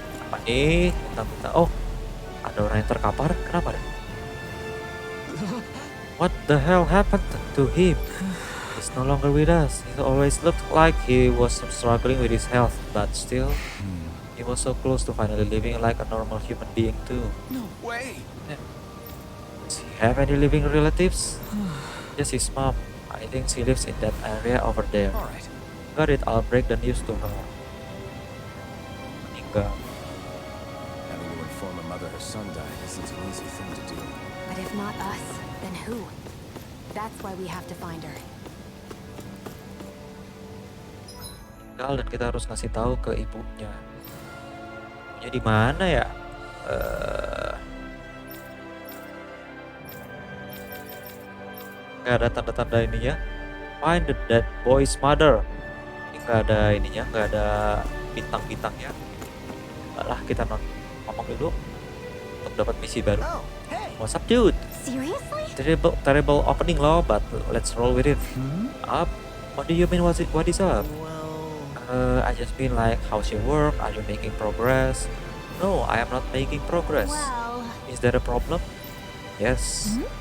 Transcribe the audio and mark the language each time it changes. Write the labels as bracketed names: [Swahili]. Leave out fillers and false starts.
[Indonesian] Apa nih? Bintang-bintang. Oh, ada orang yang terkapar. Kenapa? [English] What the hell happened to him? He's no longer with us. He always looked like he was struggling with his health, but still, he was so close to finally living like a normal human being too. No way! Does he have any living relatives? Just his mom. I think she lives in that area over there. Alright. Got it, I'll break the news to her. [Indonesian] Meninggal. [English] Having to inform a mother her son died isn't an easy thing to do. But if not us, then who? That's why we have to find her. [Indonesian] Meninggal dan kita harus ngasih tahu ke ibunya. Ibunya di mana ya? Nggak ada tanda-tanda ininya. [English] Find the dead boy's mother. [Indonesian] Ini nggak ada ininya, nggak ada bintang-bintangnya. Lah kita ngomong dulu untuk dapat misi baru. [English] Oh, hey! What's up, dude? Seriously? Terrible opening [Indonesian] loh, [English] but let's roll with it. Up? What do you mean? What is up? Well, I just mean like, how's your work? Are you making progress? No, I am not making progress. Well, Is there a problem? Yes.